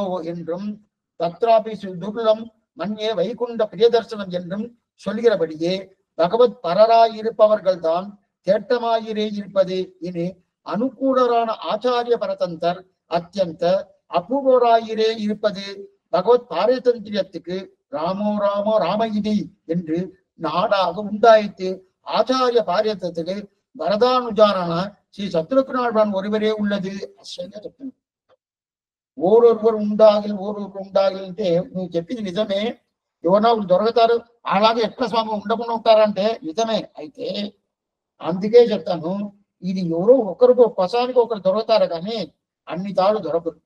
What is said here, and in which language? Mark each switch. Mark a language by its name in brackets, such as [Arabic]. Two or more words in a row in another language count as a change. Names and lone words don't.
[Tamil] என்றும் [Sanskrit] तत्रापि सुदुर्लभं मन्ये वैकुण्ठ प्रियदर्शनम् [Tamil] என்றும் சொல்கிறபடியே பகவத் பரராயிருப்பவர்கள் தான் தேட்டமாயிரே இருப்பது இனி அனுகூலரான ஆச்சாரிய பரதந்தர் அத்தியந்த அபூர்வராயிரே இருப்பது பகவத் பாரதந்திரியத்துக்கு ராமோ ராமயிதி என்று நாடாக உண்டாயித்து ஆச்சாரிய பாரதத்துக்கு வரதானுஜாரான ஸ்ரீ சத்ருக்னாழ்வான் ஒருவரே உள்ளது. [Telugu] ఆశ్చర్యంగా చెప్తున్నాను. ఓరొరువరు ఉండాలి అంటే నువ్వు చెప్పింది నిజమే. ఎవరన్నా ఒకరు దొరుకుతారు, అలాగే ఎట్లా స్వామి ఉండకుండా ఉంటారంటే నిజమే. అయితే అందుకే చెప్తాను, ఇది ఎవరో ఒకరికి ఒక్కసారికి ఒకరు దొరుకుతారు కానీ అన్ని తాళ్ళు దొరకదు.